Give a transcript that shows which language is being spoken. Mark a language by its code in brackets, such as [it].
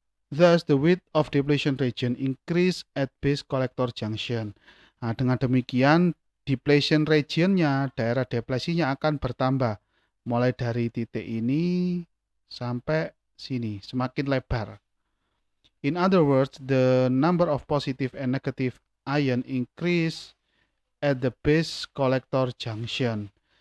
[en] Thus, the width of depletion region increase at base collector junction. [id] Nah, dengan demikian depletion regionnya, daerah deplesinya akan bertambah mulai dari titik ini sampai sini, semakin lebar. [en] In other words, the number of positive and negative ion increase at the base collector junction.